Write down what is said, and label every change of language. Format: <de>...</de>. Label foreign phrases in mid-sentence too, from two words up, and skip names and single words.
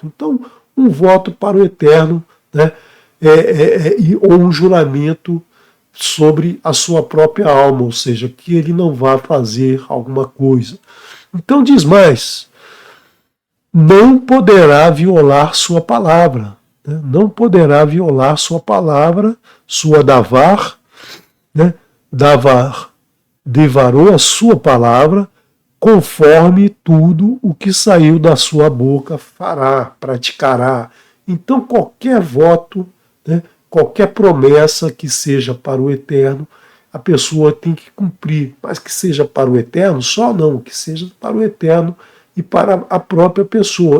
<pt>Então, um voto para o Eterno, ou um juramento sobre a sua própria alma, ou seja, que ele não vá fazer alguma coisa. Então diz mais: não poderá violar sua palavra, não poderá violar sua palavra, sua</pt> <he>דבר, דבר, דברו</he> <pt>a sua palavra, conforme tudo o que saiu da sua boca fará, praticará. Então qualquer voto, qualquer promessa que seja para o Eterno, a pessoa tem que cumprir, mas que seja para o Eterno, só não, que seja para o Eterno e para a própria pessoa.</pt>